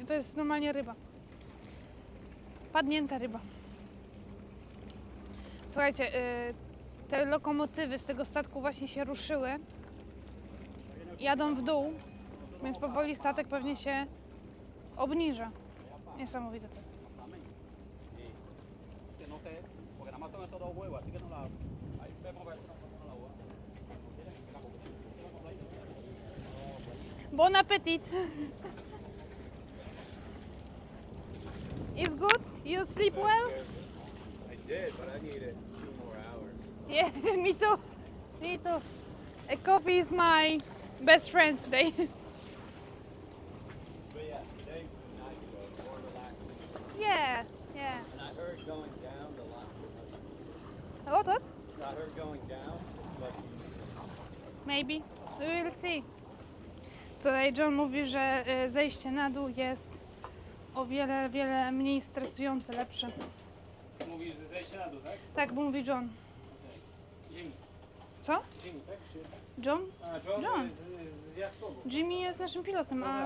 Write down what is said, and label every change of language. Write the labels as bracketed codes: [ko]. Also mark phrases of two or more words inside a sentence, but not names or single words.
[pl] To jest normalnie ryba. Padnięta ryba. Słuchajcie, te lokomotywy z tego statku właśnie się ruszyły. Jadą w dół, więc powoli statek pewnie się obniża. Niesamowite to jest. [es] Que no sé, porque nada más son esos dos huevos, así que no la. Ahí vemos a ver si no la huevo. [fr] Bon appetit! [en] It's good? You sleep well? I did, but I needed 2 more hours. Yeah, me too. Me too. Coffee is my best friend today. But yeah, today's been nice though, more relaxing. Yeah. And I heard going down the lots of What? I heard going down is much easier. Maybe. We will see. [pl] Tutaj John mówi, że zejście na dół jest o wiele, wiele mniej stresujące, lepsze. Mówisz, że zejście na dół, tak? Tak, bo mówi John. Ziemi. Co? Ziemi, tak? Czy... John? A, John, John. to jest z jachtogu. Jimmy jest naszym pilotem, a